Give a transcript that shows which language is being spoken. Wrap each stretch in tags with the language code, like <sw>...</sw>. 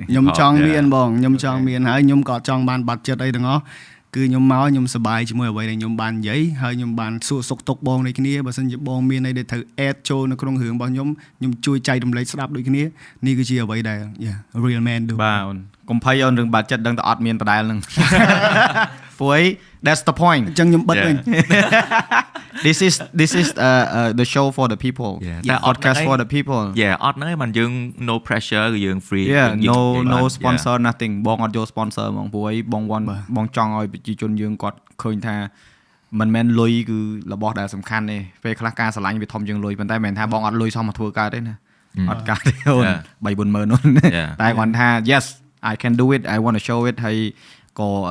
<km>ខ្ញុំចង់មានបងខ្ញុំចង់មានហើយខ្ញុំក៏ចង់បានបាត់ចិត្តអីទាំងអស់គឺខ្ញុំមកខ្ញុំសប្បាយជាមួយអ្វីដែលខ្ញុំបាននិយាយហើយខ្ញុំបានសួរសុខទុក្ខបងដូចគ្នាបើសិនជាបងមានអីដែលត្រូវ add ចូលនៅក្នុងរឿងរបស់ខ្ញុំជួយចែករំលែកស្ដាប់ដូចគ្នានេះគឺជាអ្វីដែល</km> <en>real man do</en> <km>បាទអូនកុំភ័យអូនរឿងបាត់ចិត្តដឹងតែអត់មានដដែលហ្នឹងព្រោះ</km> <en>that's the point</en> <km>អញ្ចឹងខ្ញុំបិទវិញ</km> <en>this is the show for the people the podcast for the people</en> <km>អត់ហ្នឹងឯងមិនយើង</km> <en>no pressure</en> <km>គឺយើង free</km> <en>no sponsor nothing</en> <km>បងអត់យក sponsor ហ្មងព្រោះបងចង់ឲ្យប្រជាជនយើងគាត់ឃើញថាមិនមែនលុយគឺរបស់ដែលសំខាន់ទេពេលខ្លះការឆ្លាញ់វាធំជាងលុយប៉ុន្តែមិនមែនថាបងអត់លុយសោះមកធ្វើកើតទេណាអត់កើតទេអូន 3-4 ម៉ឺនអូនតែគាត់ថា</km> <en>yes I can do it I want to show it</en> <km>ហើយក៏</km>